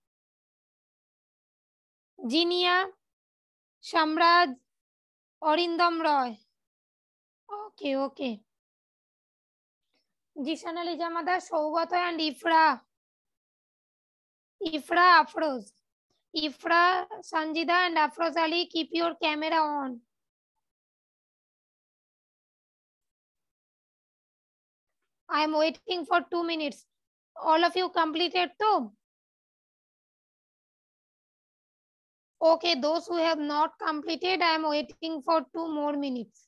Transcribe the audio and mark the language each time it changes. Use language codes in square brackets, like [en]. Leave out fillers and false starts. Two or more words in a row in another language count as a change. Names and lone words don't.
[en] Jinia, Shamraj, Orindam Roy. Okay, okay. Jishan Ali Jamada, Shaugato and Ifra. Ifra Afroz. Ifra, Sanjida and Afroz Ali, keep your camera on. I am waiting for 2 minutes. All of you completed too? Okay, those who have not completed, I am waiting for 2 more minutes.